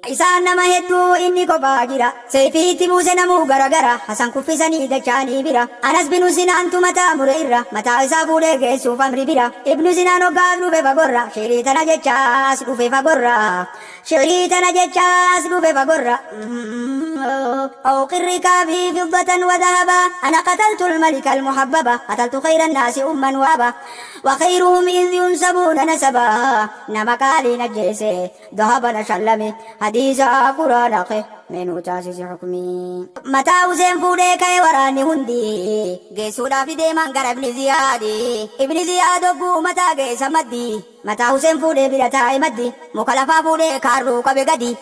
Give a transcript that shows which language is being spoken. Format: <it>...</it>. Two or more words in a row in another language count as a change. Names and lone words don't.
<om>Isaan nama hedduu inni kophaa jira, seefiitti buuse namuu garagara, Hasan kuffisanii dachaanii bira, Anas bin Husinaan tu mataa mure irra, mataa isaa fuudhee geessuuf Amri bira. Ibnu Sinaan hoggaas dhufe fagorra, shirii tana jechaas dhufe fagorra, shirii tana jechaas dhufe fagorra.</om> <ar>أوقر ركابي فضة وذهبا، أنا قتلت الملك المحببا، قتلت خير الناس أما وأبا، وخيرهم إذ ينسبون نسبا.</ar> <om>Nama qaalii najjeese, dhahaba na shallame, hadiisa Qur'aana kee, mee nu taasisi hukmi. Mataa Huseen fuudhee ka'e waraanni hundi, geessuudhaaf deeman gara Ibni Ziyaadi. Ibni Ziyaad ogguu mataa geessa maddi, mataa Huseen fuudhee bira taa'e maddi, muka lafaa fuudhee kaarruu qabe gadi.</om>